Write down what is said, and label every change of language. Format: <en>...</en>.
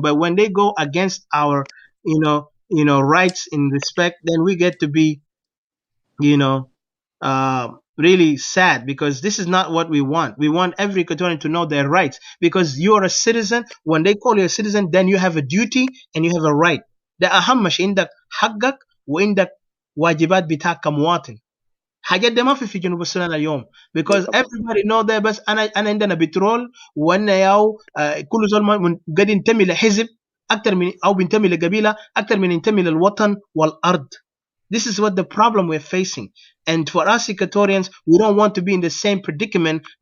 <en>But when they go against our, rights in respect, then we get to be, you know, really sad because this is not what we want. We want every Equatorian to know their rights because you are a citizen. When they call you a citizen, then you have a duty and you have a right.</en> <ar>ده أهم شيء عندك حقك وعندك واجبات بتاعك كمواطن. حاجات دي ما في جنوب السودان اليوم</ar> <en>because everybody know that</en> <ar>بس انا عندنا بترول وانا ياو كل زول قد ينتمي لحزب اكثر من او بينتمي لقبيله اكثر من ينتمي للوطن والارض.</ar> <en>This is what the problem we're facing. And for us Equatorians, we don't want to be in the same predicament.</en>